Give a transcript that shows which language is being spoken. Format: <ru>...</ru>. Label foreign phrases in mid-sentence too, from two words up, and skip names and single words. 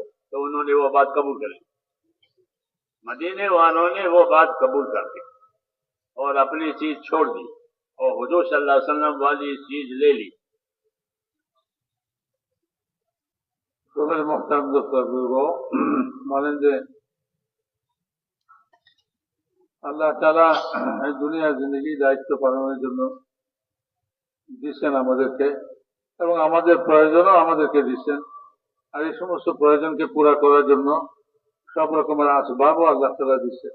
<ur>تو انہوں نے وہ بات قبول کر لی. مدینے والوں نے وہ بات قبول کر دی اور اپنی چیز چھوڑ دی اور حضور</ur> <ar>صلی اللہ علیہ وسلم</ar> <ur>والی چیز لے لی. تو میرے محترم دوستوں،</ur> <bn>مانند আল্লাহ তাআলা এই দুনিয়ার জিন্দগি দায়িত্ব পালনের জন্য দিচ্ছেন আমাদেরকে, এবং আমাদের প্রয়োজনও আমাদেরকে দিচ্ছেন. আর এই সমস্ত প্রয়োজনকে পুরা করার জন্য সব রকমের আসবাবও আল্লাহ তাআলা দিচ্ছেন.</bn>